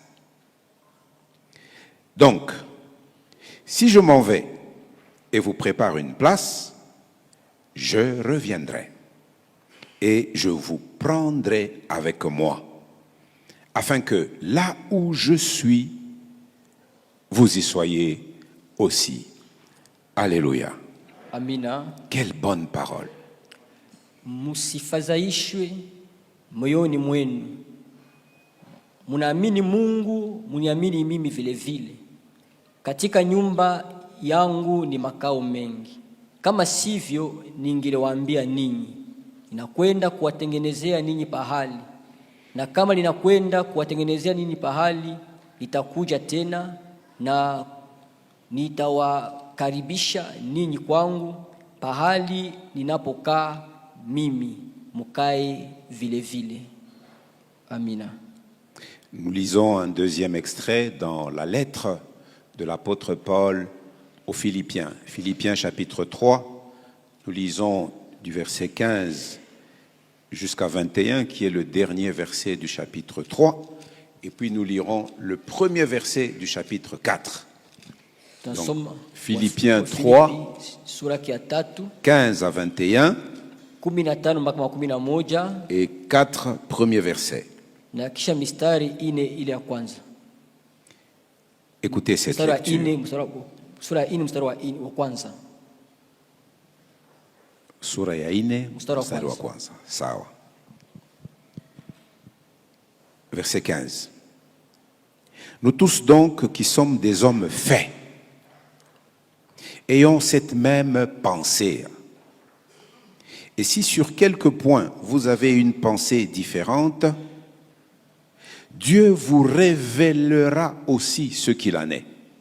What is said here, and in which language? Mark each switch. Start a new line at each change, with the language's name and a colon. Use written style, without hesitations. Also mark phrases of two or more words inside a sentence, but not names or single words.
French: Donc, si je m'en vais et vous prépare une place, je reviendrai et je vous prendrai avec moi, afin que là où je suis, vous y soyez aussi. Alléluia.
Swahili: Amina.
French: Quelle bonne parole.
Swahili: Musifadhaishwe moyoni mwenu. Munaamini Mungu, muniamini mimi vile vile. Katika nyumba yangu ni makao mengi. Kama sivyo ningewaambia ninyi. Ninakwenda kuwatengenezea ninyi pahali. Na kama ninakwenda kuwatengenezea ninyi pahali, nitakuja tena na nitawakaribisha ninyi kwangu, pahali ninapokaa mimi, mukae vile vile. Amina.
French: Nous lisons un deuxième extrait dans la lettre de l'apôtre Paul aux Philippiens. Philippiens chapitre 3, nous lisons du verset 15 jusqu'à 21, qui est le dernier verset du chapitre 3, et puis nous lirons le premier verset du chapitre 4. Donc, Philippiens 3, 15 à 21, et 4 premiers versets. Écoutez cette lecture.
Swahili: Sura ya 4 mstari wa kwanza. Sawa.
French: Verset 15. Nous tous donc qui sommes des hommes faits, ayons cette même pensée. Et si sur quelques points vous avez une pensée différente, Dieu vous révélera aussi ce qu'il en est.